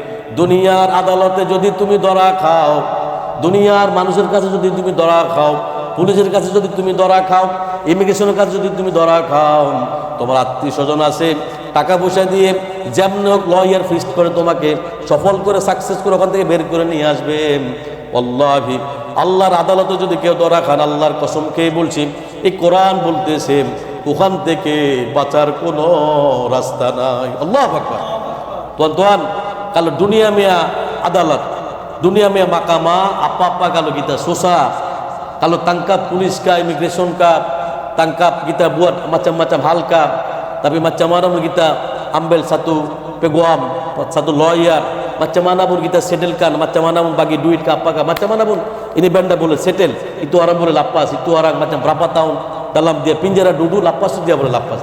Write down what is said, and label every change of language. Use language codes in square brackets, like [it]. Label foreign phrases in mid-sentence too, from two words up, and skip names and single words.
[bn] দুনিয়ার আদালতে যদি তুমি ধরা খাও, দুনিয়ার মানুষের কাছে যদি তুমি ধরা খাও, পুলিশের কাছে যদি তুমি ধরা খাও, ইমিগ্রেশনের কাছে যদি তুমি ধরা খাও, তোমার আত্মীয় স্বজন আছে টাকা পয়সা দিয়ে যেমন হোক লয়ার ফিক্সড করে তোমাকে সফল করে সাকসেস করে ওখান থেকে বের করে নিয়ে আসবে। আল্লাহি আল্লাহর আদালতে যদি কেউ ধরা খান, আল্লাহর কসম খেয়ে বলছি, এই কোরআন বলতেছে ওখান থেকে বাঁচার কোনো রাস্তা নাই। [ar] الله أكبر. [ms] tuan-tuan, kalau dunia mea adalat, dunia mea mahkamah, apa-apa kalau kita susah, kalau tangkap pulis kah, immigration kah, tangkap kita buat macam-macam hal kah, tapi macam mana pun kita ambil satu peguam, satu lawyer, macam mana pun kita settlekan, macam mana pun bagi duit ke apakah, macam mana pun ini benda boleh settle, itu orang boleh lapas, itu orang macam berapa tahun dalam dia penjara duduk, lapas dia boleh lapas.